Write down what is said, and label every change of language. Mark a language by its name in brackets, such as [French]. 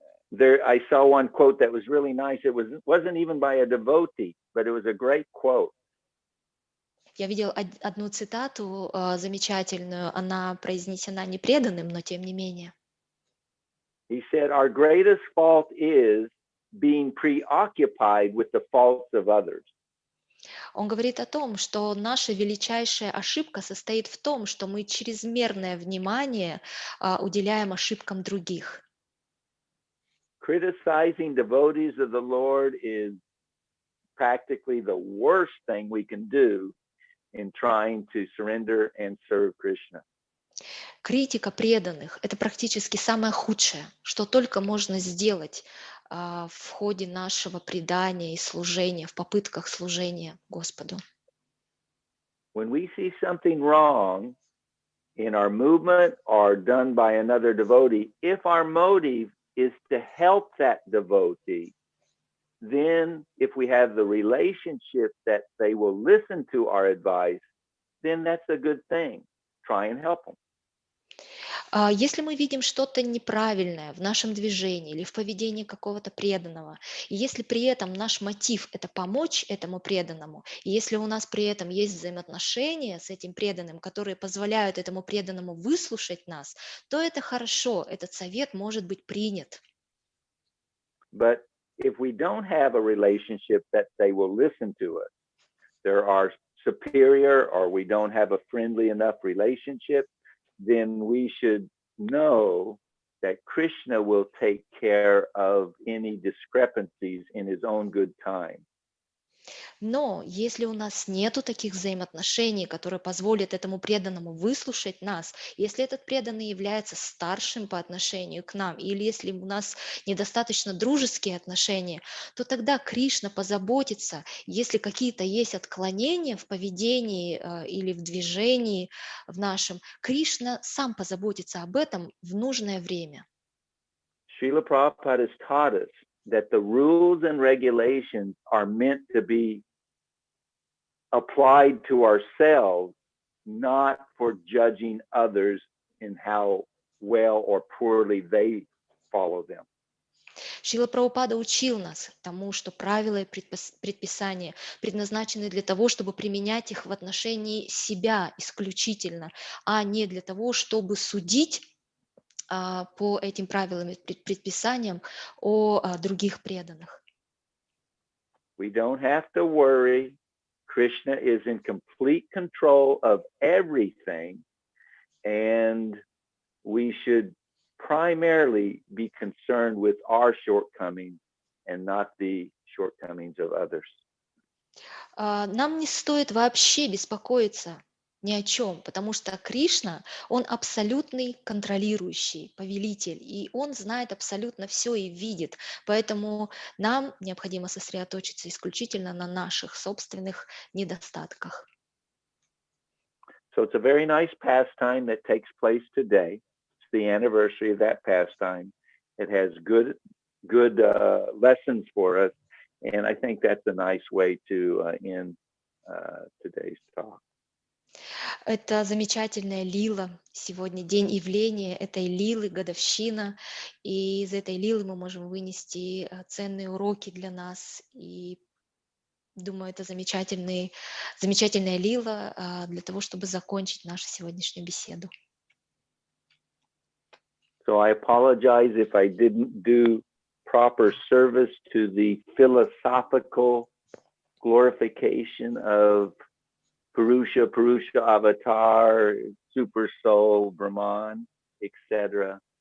[English] There, I saw one quote that was really nice. It wasn't even by a devotee, but it was a great quote. [Russian] Я видел одну цитату замечательную. Она произнесена не преданным, но тем не менее. [English] He said, our greatest fault is being preoccupied with the faults of others. [Russian] Он говорит о том, что наша величайшая ошибка состоит в том, что мы чрезмерное внимание уделяем ошибкам других. [English] Criticizing devotees of the Lord is practically the worst thing we can do in trying to surrender and serve Krishna. [Russian] Критика преданных – это практически самое худшее, что только можно сделать в ходе нашего предания и служения, в попытках служения Господу. [English] When we see something wrong in our movement or done by another devotee, if our motive is to help that devotee, then if we have the relationship that they will listen to our advice, then that's a good thing. Try and help them. [Russian] Если мы видим что-то неправильное в нашем движении или в поведении какого-то преданного, и если при этом наш мотив – это помочь этому преданному, и если у нас при этом есть взаимоотношения с этим преданным, которые позволяют этому преданному выслушать нас, то это хорошо, этот совет может быть принят. [English] But if we don't have a relationship that they will listen to us, there are superior or we don't have a friendly enough relationship, then we should know that Krishna will take care of any discrepancies in his own good time. [Russian] Но если у нас нету таких взаимоотношений, которые позволят этому преданному выслушать нас, если этот преданный является старшим по отношению к нам, или если у нас недостаточно дружеские отношения, то тогда Кришна позаботится, если какие-то есть отклонения в поведении или в движении в нашем, Кришна сам позаботится об этом в нужное время. [English] Srila Prabhupada has taught us that the rules and regulations are meant to be applied to ourselves, not for judging others in how well or poorly they follow them. [Russian] Шрила Прабхупада учил нас тому, что правила и предписания предназначены для того, чтобы применять их в отношении себя исключительно, а не для того, чтобы судить по этим правилам и предписаниям о других преданных. [English] We don't have to worry. Krishna is in complete control of everything, and we should primarily be concerned with our shortcomings and not the shortcomings of others. [Russian] Нам не стоит вообще беспокоиться ни о чем, потому что Кришна, он абсолютный контролирующий, повелитель, и он знает абсолютно все и видит. Поэтому нам необходимо сосредоточиться исключительно на наших собственных недостатках. [English] So it's a very nice pastime that takes place today. It's the anniversary of that pastime. It has good lessons for us, and I think that's a nice way to end today's talk. [Russian] Это замечательная лила. Сегодня день явления этой лилы, годовщина. И из этой лилы мы можем вынести ценные уроки для нас. И думаю, это замечательная лила для того, чтобы закончить нашу сегодняшнюю беседу. [English] So I apologize if I didn't do proper service to the philosophical glorification of Purusha, Avatar, Super Soul, Brahman, etc.